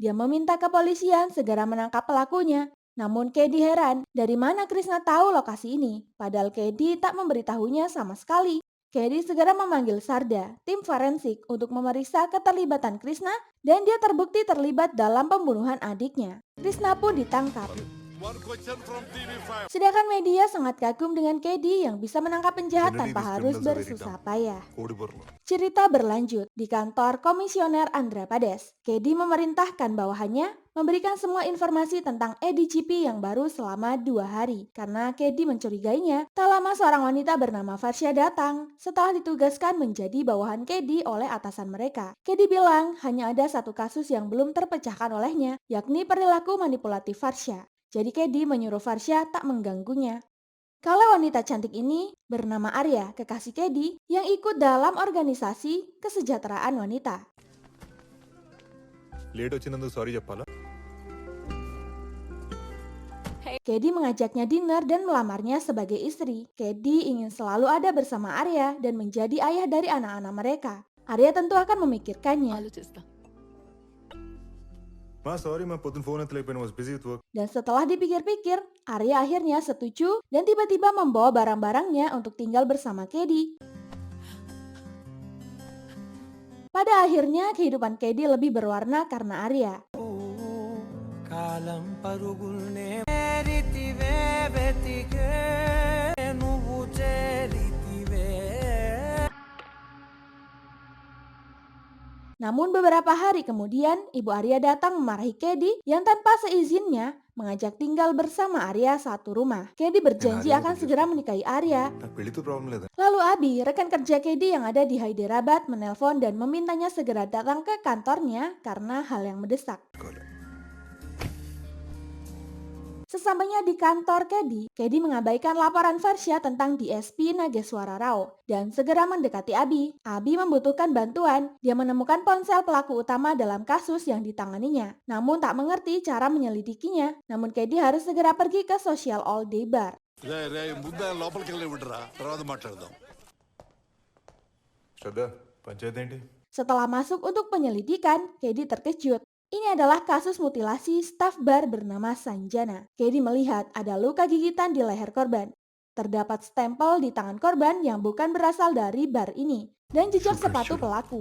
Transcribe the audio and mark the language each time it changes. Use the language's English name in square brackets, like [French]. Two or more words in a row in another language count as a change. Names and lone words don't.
[Indonesian] Dia meminta kepolisian segera menangkap pelakunya. Namun Kedi heran, dari mana Krishna tahu lokasi ini? Padahal Kedi tak memberitahunya sama sekali. Kedi segera memanggil Sarda, tim forensik, untuk memeriksa keterlibatan Krishna dan dia terbukti terlibat dalam pembunuhan adiknya. Krishna pun ditangkap. [English] One question from TV5. [Indonesian] Sedangkan media sangat kagum dengan Kedi yang bisa menangkap penjahat tanpa harus bersusah payah. Cerita berlanjut di kantor Komisioner Andhra Pradesh. Kedi memerintahkan bawahannya memberikan semua informasi tentang ADGP yang baru selama 2 hari. Karena Kedi mencurigainya, tak lama seorang wanita bernama Varsha datang setelah ditugaskan menjadi bawahan Kedi oleh atasan mereka. Kedi bilang hanya ada satu kasus yang belum terpecahkan olehnya, yakni perilaku manipulatif Varsha. Jadi Kedi menyuruh Varsha tak mengganggunya. Kalau wanita cantik ini bernama Arya, kekasih Kedi yang ikut dalam organisasi kesejahteraan wanita. [Telugu] లేట్ వచ్చినందుకు సారీ చెప్పాలా [Indonesian] Kedi mengajaknya dinner dan melamarnya sebagai istri. Kedi ingin selalu ada bersama Arya dan menjadi ayah dari anak-anak mereka. Arya tentu akan memikirkannya. [Telugu] ఆలోచిస్తా. మా సారీ మా పొద్దున ఫోన్ ఎత్తలేకపోయినా [English] was busy with work [Indonesian] Dan setelah dipikir-pikir, Arya akhirnya setuju dan tiba-tiba membawa barang-barangnya untuk tinggal bersama Kedi. Pada akhirnya kehidupan Kedi lebih berwarna karena Arya. [Telugu] కాలం పరుగుల్నే రీతివే వెతికే నువ్వు చేరితివే. [Indonesian] Namun beberapa hari kemudian, Ibu Arya datang memarahi Kedi yang tanpa seizinnya mengajak tinggal bersama Arya satu rumah. Kedi berjanji akan segera menikahi Arya. [Telugu] నాకు పెళ్లితో ప్రాబ్లం లేదా [Indonesian] Lalu Abi, rekan kerja Kedi yang ada di Hyderabad, menelpon dan memintanya segera datang ke kantornya karena hal yang mendesak. Sesampainya di kantor Kedi mengabaikan laporan Varsha tentang DSP Nageswara Rao dan segera mendekati Abi. Abi membutuhkan bantuan. Dia menemukan ponsel pelaku utama dalam kasus yang ditanganinya, namun tak mengerti cara menyelidikinya. Namun Kedi harus segera pergi ke Social All Day Bar. [Telugu] రే ముందు లోపలికి వెళ్ళి విడరా, తర్వాత మాట్లాడదాం. శ్రద్ధ పంచాయతీ ఏంటి [Indonesian] Setelah masuk untuk penyelidikan, Kedi terkejut. Ini adalah kasus mutilasi staf bar bernama Sanjana. Kedi melihat ada luka gigitan di leher korban. Terdapat stempel di tangan korban yang bukan berasal dari bar ini dan jejak sepatu pelaku.